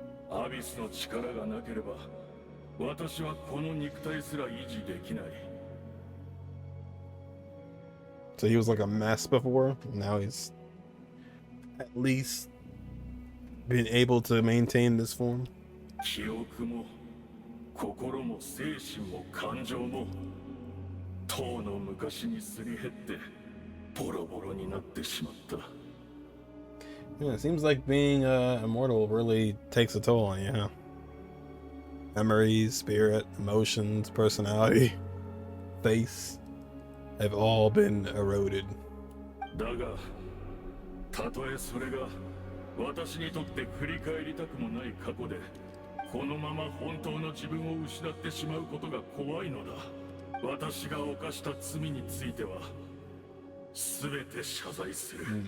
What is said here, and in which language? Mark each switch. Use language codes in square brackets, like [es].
[ja] アビスの力がなければ、私はこの肉体すら維持できない。 [en] So he was like a mess before. Now he's at least been able to maintain this form. [ja] 記憶も心も精神も感情も当の昔にすり減ってボロボロになってしまった。 [en] Yeah, it seems like being immortal really takes a toll on you, huh? Memories, spirit, emotions, personality, face have all been eroded. [ja] だが、たとえそれが私にとって振り返りたくもない過去で、このまま本当の自分を失ってしまうことが怖いのだ。私が犯した罪については全て謝罪する。